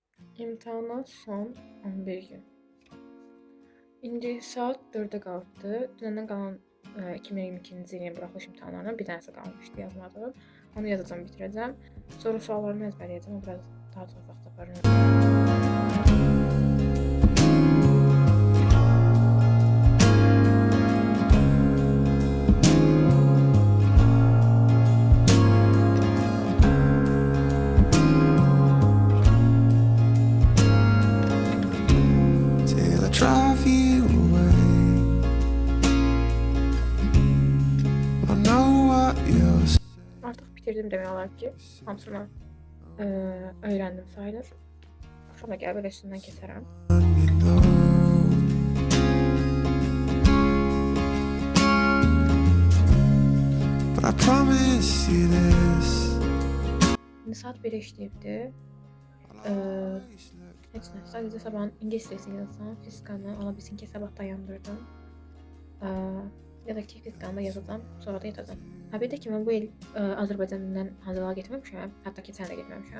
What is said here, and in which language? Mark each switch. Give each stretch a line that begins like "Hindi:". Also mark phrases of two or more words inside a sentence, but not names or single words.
Azerbaijani: İmtahana son 11 gün. İndi saat 4-ə qaldı. Dünəndən qalan 2022-ci ilin buraxılış imtahanlarından bir dənəsi qalmışdı yazmadığım. Onu yazacağam, bitirəcəm. Sonra suallarımı əzbərləyəcəm. O biraz daha çox vaxt aparır.
English: Till I drive you away. I know what you're saying.
Azerbaijani: Artıq bitirdim demək olar ki, hamısını öyrəndim sayılır. Axşam da gəlib elə üstündən keçərəm.
English: You know. But I promise you this.
Azerbaijani: İndi saat 1-ə işləyibdi. Heç nə, sadəcə sabahın ingilis dilini yazsam, fizikanı ola bilsin ki, sabah dayandırdım. Ya da ki, fizikanı da yazacağam, sonra da yatacağım. Bir də ki, mən bu il Azərbaycan dilindən hazırlığa getməmişəm, hətta keçən də getməmişəm.